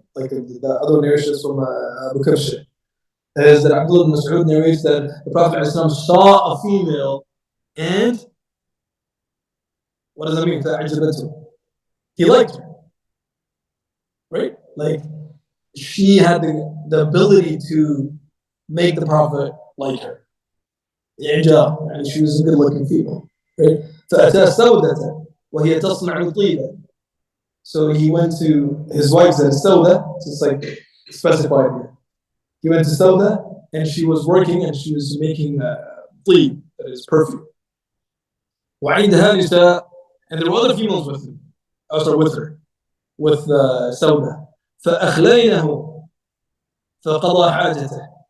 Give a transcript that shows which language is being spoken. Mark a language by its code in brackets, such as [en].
[en] Like the other narrations from Abu Kabshah. Is that Abdullah ibn Mas'ud narrates that the Prophet ﷺ saw a female and what does that mean? He liked her, right? Like she had the ability to make the Prophet like her. And she was a good-looking female, right? [ar] فأتى سودة وهي تصنع الطيبة. [en] So he went to his wife said Sauda, it's like specified here. He went to Sauda and she was working and she was making طيب, that is perfume. [ar] وعندها نساء, [en] and there were other females with him. With her, with Sauda. [ar] فأخلينه فقضى حاجته.